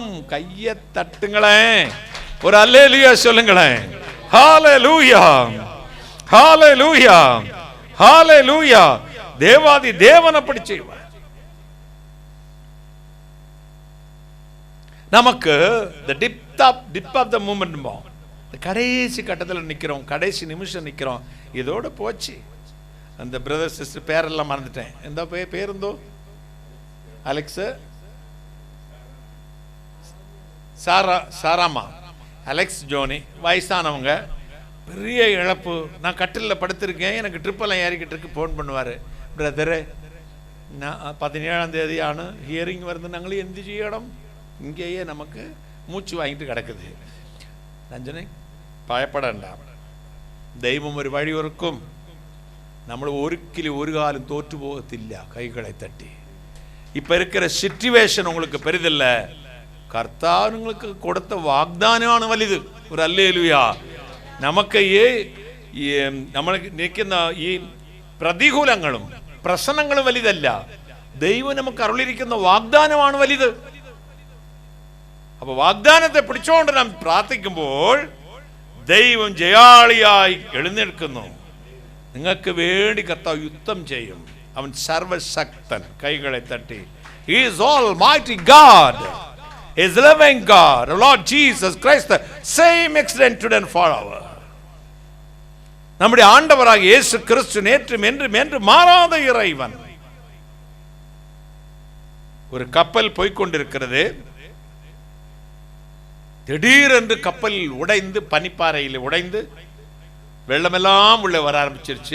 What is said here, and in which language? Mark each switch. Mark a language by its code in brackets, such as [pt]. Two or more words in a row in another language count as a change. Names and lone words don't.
[ta] கையை தட்டுங்களேன், ஒரு அல்லேலூயா சொல்லுங்களேன். ஹalleluya, ஹalleluya, ஹalleluya. தேவாதி தேவன் அப்படி செய்வார். நமக்கு [en] the dip of the moment, [ta] கடைசி கட்டத்தில் நிற்கிறோம், கடைசி நிமிஷம் நிற்கிறோம். இதோட போச்சு. அந்த பிரதர் சிஸ்டர் பேரெல்லாம் மறந்துட்டேன். எந்த பேருந்தோ? அலெக்ஸ், சாராமா, அலெக்ஸ், ஜோனி, வயசானவங்க, பெரிய இழப்பு. நான் கட்டிலில் படுத்திருக்கேன், எனக்கு ட்ரிப்பெல்லாம் ஏறிக்கிட்டு இருக்கு. ஃபோன் பண்ணுவார், பிரதரு நான் 17ஆம் தேதியான ஹியரிங் வருது, நாங்களும் எந்த செய்யணும், இங்கேயே நமக்கு மூச்சு வாங்கிட்டு கிடக்குது. நான் சொன்னேன், பயப்படண்டாம், தெய்வம் ஒரு வழி ஒருக்கும், [ml] നമ്മൾ ഒരു കാലം തോറ്റു പോകത്തില്ല. [ta] கைகளை தட்டி. இப்ப இருக்கிற சிச்சுவேஷன் உங்களுக்கு பெரிதில்ல, கர்த்தர் உங்களுக்கு கொடுத்த [ml] വാഗ്ദാനമാണ് വലുത്. ഒരു ഹല്ലേലൂയ. നമുക്ക് നമ്മൾക്ക് നിൽക്കുന്ന ഈ പ്രതികൂലങ്ങളും പ്രശ്നങ്ങളും വലുതല്ല, ദൈവം നമുക്ക് അരുളിയിരിക്കുന്ന വാഗ്ദാനമാണ് വലുത്. അപ്പൊ വാഗ്ദാനത്തെ പിടിച്ചുകൊണ്ട് നാം പ്രാർത്ഥിക്കുമ്പോൾ ദൈവം ജയാളിയായി എഴുന്നേൽക്കുന്നു. നിങ്ങൾക്ക് വേണ്ടി കർത്താവ് യുദ്ധം ചെയ്യും. അവൻ സർവശക്തൻ. കൈകളെ തട്ടി. [en] He is almighty God. He is living God. Lord Jesus Christ, the same excellent today and forever. [ta] நம்முடைய ஆண்டவராக இயேசு கிறிஸ்து நேற்றும் என்றும் என்று மாறாத இறைவன். ஒரு கப்பல் போய்கொண்டிருக்கிறது. திடீரென்று கப்பல் உடைந்து, பனிப்பாறையில் உடைந்து வெள்ளமெல்லாம் உள்ள வர ஆரம்பிச்சிருச்சு.